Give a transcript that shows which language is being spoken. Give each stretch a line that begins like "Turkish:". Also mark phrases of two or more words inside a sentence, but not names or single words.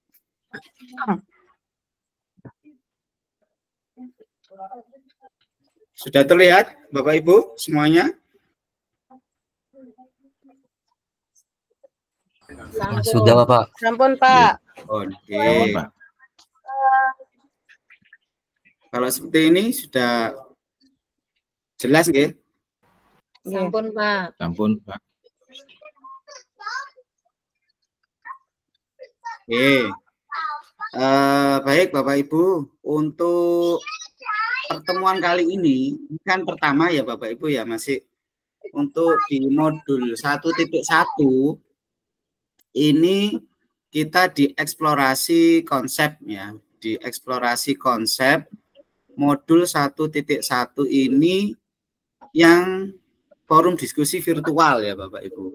Indonesian: Sudah terlihat Bapak Ibu semuanya? Sudah Bapak.
Balinese: Sampun, Pak.
Indonesian: Oke. Pak. Kalau seperti ini sudah jelas nggih?
Balinese: Sampun, Pak. Ampun, Pak.
Indonesian: Oke. Baik Bapak Ibu, untuk pertemuan kali ini kan pertama ya Bapak Ibu ya, masih untuk di modul 1.1 ini kita dieksplorasi konsep ya, dieksplorasi konsep modul 1.1 ini yang forum diskusi virtual ya Bapak Ibu.